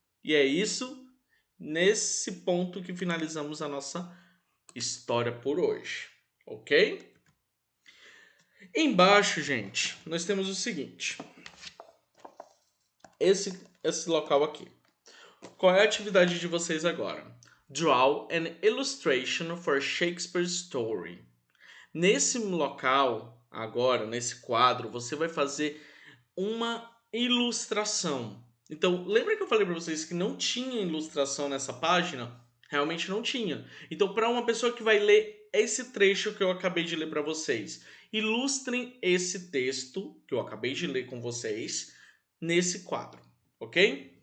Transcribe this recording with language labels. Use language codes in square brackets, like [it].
[pt] E é isso, nesse ponto que finalizamos a nossa história por hoje, ok? Embaixo, gente, nós temos o seguinte. Esse local aqui. Qual é a atividade de vocês agora? [en] Draw an illustration for Shakespeare's story. [pt] Nesse local, agora, nesse quadro, você vai fazer uma ilustração. Então, lembra que eu falei para vocês que não tinha ilustração nessa página? Realmente não tinha. Então, para uma pessoa que vai ler esse trecho que eu acabei de ler para vocês, ilustrem esse texto que eu acabei de ler com vocês nesse quadro, ok?